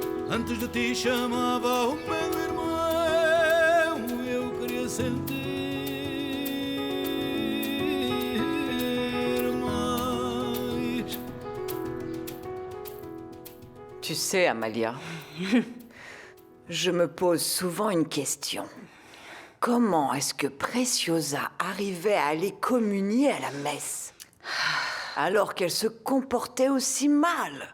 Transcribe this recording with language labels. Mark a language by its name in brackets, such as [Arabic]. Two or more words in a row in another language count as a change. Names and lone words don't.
[Portuguese] Antes de ti chamava o meu irmão, eu queria sentir mais. [French] Tu sais, Amalia, je me pose souvent une question. Comment est-ce que Preciosa arrivait à aller communier à la messe alors qu'elle se comportait aussi mal?